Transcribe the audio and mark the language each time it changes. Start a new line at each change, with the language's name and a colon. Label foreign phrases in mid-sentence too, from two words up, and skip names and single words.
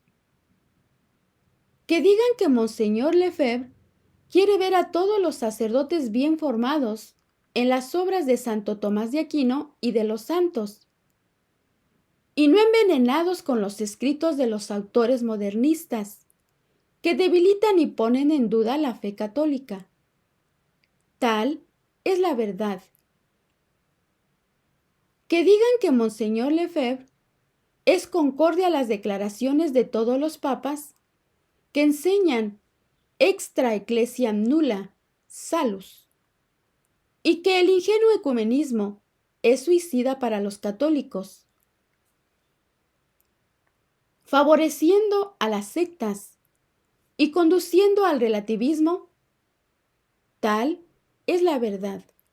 Spanish: Que digan que Monseñor Lefebvre quiere ver a todos los sacerdotes bien formados en las obras de Santo Tomás de Aquino y de los santos, y no envenenados con los escritos de los autores modernistas, que debilitan y ponen en duda la fe católica. Tal es la verdad. Que digan que Monseñor Lefebvre es concordia a las declaraciones de todos los papas que enseñan
Latin: extra ecclesiam nulla salus,
Spanish: y que el ingenuo ecumenismo es suicida para los católicos, favoreciendo a las sectas y conduciendo al relativismo. Tal es la verdad.